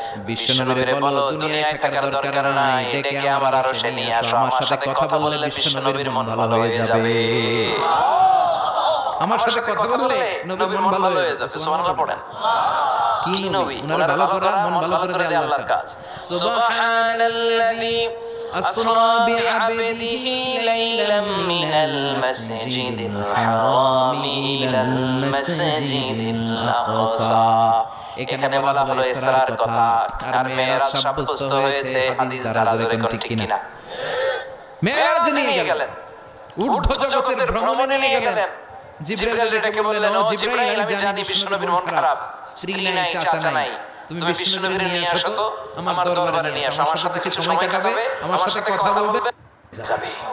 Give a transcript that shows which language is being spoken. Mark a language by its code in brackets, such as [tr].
[bn] বিশ্বনবীর বলো দুনিয়ায় থাকার দরকার নাই, ডেকে আমার আরশে নিয়ে আসো, আমার সাথে কথা বললে বিশ্বনবীর মন ভালো হয়ে যাবে। আমার সাথে কথা বললে নবীর মন ভালো হয়ে যাবে। সুবহানাল্লাহ পড়েন। কি নবী? ওনার ভালো করা, মন ভালো করে দেয় আল্লাহর কাজ। [ar] সুবহানাল্লাযী أسرى بعبده ليلا من المسجد الحرام إلى المسجد الأقصى। [bn] এখানে বলা হলো ইসরার কথা, আর মেরাজ সাব্যস্ত হয়েছে হাদিস দ্বারা, জোরে কোন ঠিক কিনা? মেরাজ নিয়ে গেলেন, ঊর্ধ্ব জগতের ভ্রমণে নিয়ে গেলেন। জিবরাইল এটাকে বললেন, ও জিবরাইল আমি জানি বিশ্বনবীর মন খারাপ, স্ত্রী নাই, চাচা নাই, তুমি বিশ্বনবীর নিয়ে আসো তো আমার দরবারে নিয়ে আসো, আমার সাথে কিছু সময় কাটাবে, আমার সাথে কথা বলবে, যাবে।